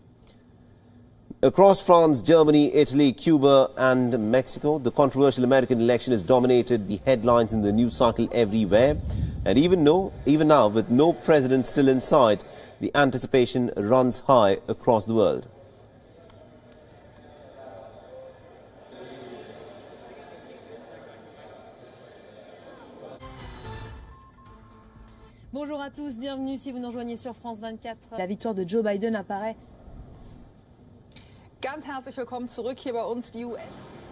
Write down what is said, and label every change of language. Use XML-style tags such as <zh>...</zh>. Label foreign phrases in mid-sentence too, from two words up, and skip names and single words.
<en>Across France, Germany, Italy, Cuba and Mexico, the controversial American election has dominated the headlines in the news cycle everywhere. And even now, with no president still in sight, the anticipation runs high across the world.</en> <fr>Bonjour à tous, bienvenue si vous nous rejoignez sur France 24. La victoire de Joe Biden apparaît.</fr> <de>Ganz herzlich willkommen zurück hier bei uns, die UN.</de>